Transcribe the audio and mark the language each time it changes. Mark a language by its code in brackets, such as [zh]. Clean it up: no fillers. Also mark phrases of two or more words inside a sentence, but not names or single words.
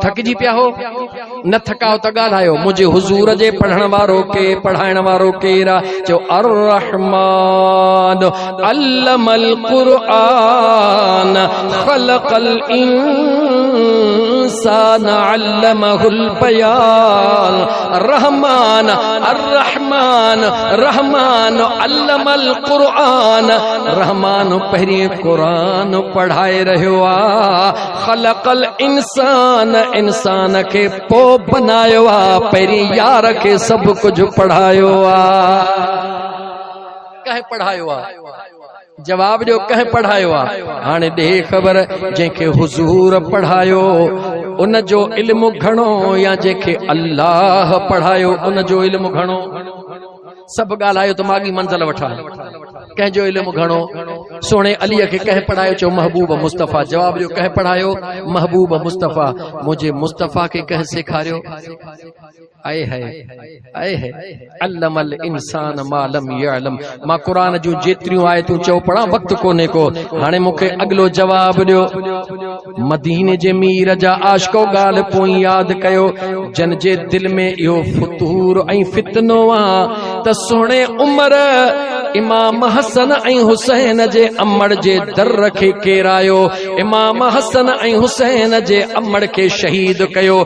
[sd] थकिजी पिया हो, न थकाओ त ॻाल्हायो। मुंहिंजे हुज़ूर जे पढ़ण वारो के पढ़ाइण वारो केरु आहे। [ar] چئو الرحمن علم القرآن خلق الإنسان علمه البيان. رحمن الرحمن، رحمن علم القرآن. [sd] रहमान पहिरीं क़ुरान पढ़ाए रहियो आहे। [ar] خلق الإنسان, [sd] इंसान खे पो बनायो आहे, पहिरीं यार खे सभु कुझु पढ़ायो आहे। कंहिं पढ़ायो आहे? जवाब ॾियो, कंहिं पढ़ायो आहे? हाणे ॾे ख़बर, जंहिंखे हुज़ूर पढ़ायो उन जो इल्मु घणो, या जंहिंखे अल्लाह पढ़ायो उन जो इल्मु घणो। सभु ॻाल्हायो त माॻी मंज़िल वठां। कंहिंजो इल्मु घणो? सोणे अलीअ खे कंहिं पढ़ायो? चओ महबूब मुस्तफ़ा। जवाब ॾियो, कंहिं पढ़ायो? महबूब मुस्तफ़ा। मुंहिंजे मुस्तफ़ा खे कंहिं सेखारियो? [ur] آئے ہے آئے ہے [ar] علم الإنسان ما لم يعلم. [sd] मां क़ुरान जूं जेतिरियूं आयतूं चओ पढ़ां, वक़्तु कोन्हे को। हाणे मूंखे अॻिलो जवाब ॾियो। मदीने जे मीर जा आशिको ॻाल्हि पोइ यादि कयो, जन जे दिलि में इहो फुतूर ऐं फितनो आहे त सुहिणे उमर इमाम हसन ऐं हुसैन जे अमड़ जे दर खे केरायो, इमाम हसन ऐं हुसैन जे अमड़ खे शहीद कयो।